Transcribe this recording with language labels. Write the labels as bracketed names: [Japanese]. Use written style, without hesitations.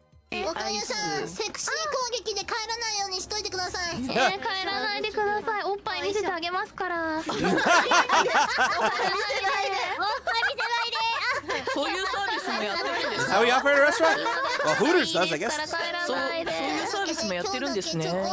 [Japanese] Okayuさん、セクシー攻撃で帰らないようにしといてください。帰らないでください。おっぱい見せてあげますから。おっぱい見せないで。おっぱい見せないで。そういうサービスもやってるんです。 [English] How we offer at a restaurant? Well, Hooters does, I guess. [Japanese] そういうサービスもやってるんですね。